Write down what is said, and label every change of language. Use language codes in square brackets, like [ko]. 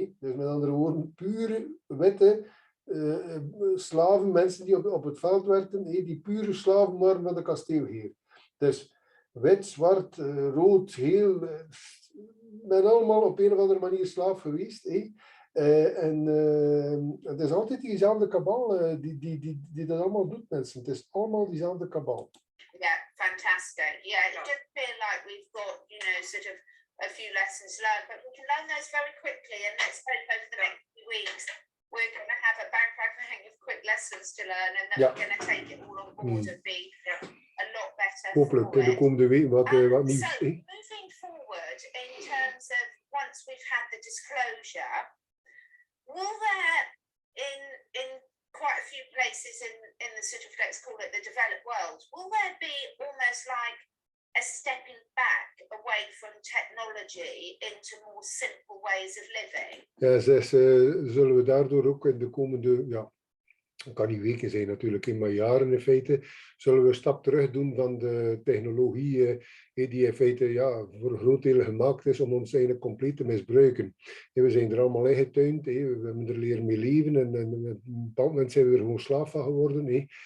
[nl] Dus met andere woorden, pure witte slaven, mensen die op het veld werkten, die pure slaven waren van de kasteelheer. Dus wit, zwart, rood, geel, men allemaal op een of andere manier slaaf geweest. En het is altijd diezelfde kabal die dat allemaal doet, mensen. Het is allemaal diezelfde kabal. [en] Yeah, fantastic. Yeah, it does feel like we've got, sort of a few lessons learned, but we can learn those very quickly, and let's hope over the next few weeks we're going to have a bang of quick lessons to learn, and that we're going to take it all on board and be a lot better. [nl] Hopelijk in de komende week wat nieuws. [en] So moving forward in terms of once we've had the disclosure, will there in quite a few places in the sort of, let's call it the developed world, will there be almost like a stepping back away from technology into more simple ways of living? [nl] Ja, zullen we daardoor ook in de komende, het kan niet weken zijn natuurlijk, maar jaren in feite, zullen we een stap terug doen van de technologie die in feite voor een groot deel gemaakt is om ons eigenlijk compleet te misbruiken. We zijn er allemaal ingetuind, we hebben er leren mee leven en op een bepaald moment zijn we er gewoon slaaf van geworden.